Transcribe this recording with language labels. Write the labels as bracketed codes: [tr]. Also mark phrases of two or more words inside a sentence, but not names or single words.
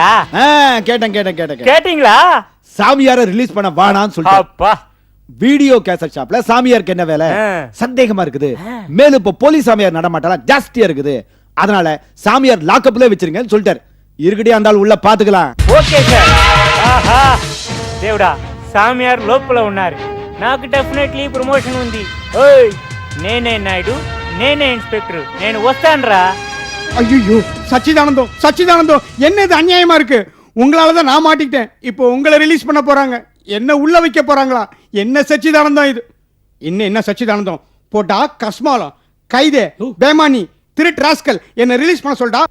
[ta] கேட்டேன். கேட்டிங்களா? சாமியாரை ரிலீஸ் பண்ண வாடான்னு சொல்லிட்டு அப்பா வீடியோ கேசட் ஷாப்ல சாமியாருக்கு என்ன வேலை? சந்தேகமா இருக்குது. மேலும் இப்ப போலீஸ் சாமியார் நடமாட்டலாம் ஜாஸ்தியா இருக்குது. அதனால சாமியார் லாக்கப்ல வச்சிருங்கன்னு சொல்லிட்டாரு. இருக்கடி அந்த ஆள் உள்ள பாத்துக்கலாம். [te] ఓకే సార్. ఆహా దేవుడా, సామియార్ లోపల ఉన్నారు. నాకు [en] definitely promotion [te] ఉంది. ఓయ్ నేనే నాయుడు, నేనే ఇన్స్పెక్టర్, నేను వస్తానురా. [ta] ஐயோ, சச்சிதானந்தம், என்ன இது அநியாயமா இருக்கு? உங்களால தான் நான் மாட்டிக்கிட்டேன். இப்போ உங்களை ரிலீஸ் பண்ண போறாங்க, என்ன உள்ள வைக்க போறாங்களா? என்ன சச்சிதானந்தம் இது? என்ன சச்சிதானந்தம் போட்டா கஸ்மாலம், கைதே, பேமானி, திருட்டு ராஸ்கல், என்ன ரிலீஸ் பண்ண சொல்லிட்டா?